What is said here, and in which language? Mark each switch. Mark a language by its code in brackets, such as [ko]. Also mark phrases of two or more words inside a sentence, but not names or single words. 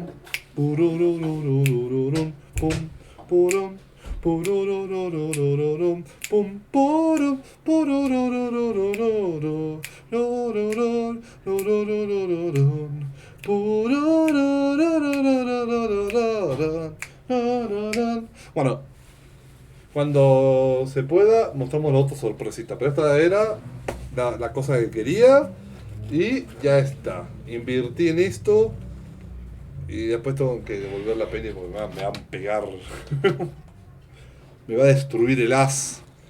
[es] pururururururum, pum, purum, pururururururum, pum, purum, pururururururu, rurururururururun, pururururururururun. Bueno, cuando se pueda mostramos la otra sorpresita, pero esta era la cosa que quería. Y ya está. Invertí en esto. Y después tengo que devolver la penny porque me van a pegar. Me va a destruir el as.